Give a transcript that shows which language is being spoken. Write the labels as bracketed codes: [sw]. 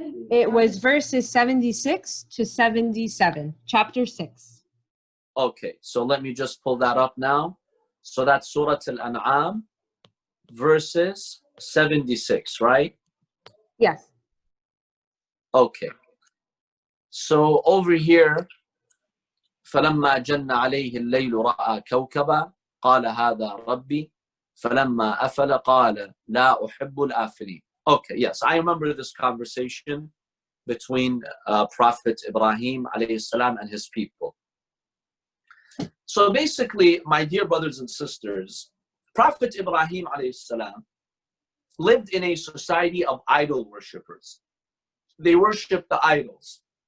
[en] It was verses 76 to 77, chapter 6. Okay, so let me just pull that up now. So that's Surah Al-An'am, verses 76, right? Yes. Okay. So over here, [ar] فَلَمَّا جَنَّ عَلَيْهِ اللَّيْلُ رَأَى كَوْكَبًا قَالَ هَذَا رَبِّي فَلَمَّا أَفَلَ قَالَ لَا أُحِبُّ الْآفِلِينَ. [en] Okay, yes, I remember this conversation between Prophet Ibrahim alayhi salam and his people. So basically, my dear brothers and sisters, Prophet Ibrahim alayhi salam lived in a society of idol worshippers. They worshiped the idols.